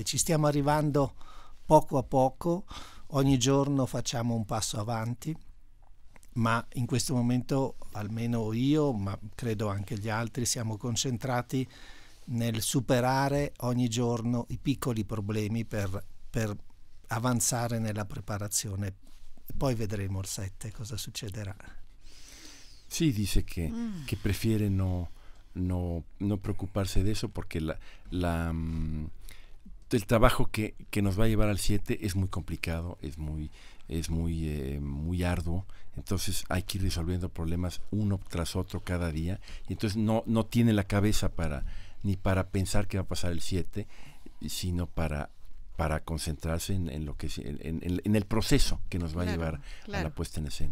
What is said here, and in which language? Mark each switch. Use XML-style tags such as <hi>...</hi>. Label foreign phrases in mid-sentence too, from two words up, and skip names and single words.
<it>Ci stiamo arrivando poco a poco, ogni giorno facciamo un passo avanti, ma in questo momento almeno io, ma credo anche gli altri, siamo concentrati nel superare ogni giorno i piccoli problemi per avanzare nella preparazione. Poi vedremo il 7 cosa succederà.</it> <es>Sí, dice que prefiere no preocuparse de eso porque el trabajo que nos va a llevar al 7 es muy complicado, es muy arduo, entonces hay que ir resolviendo problemas uno tras otro cada día, y entonces no tiene la cabeza ni para pensar qué va a pasar el 7, sino para concentrarse en lo que en el proceso que nos va a llevar a la puesta en escena.</es>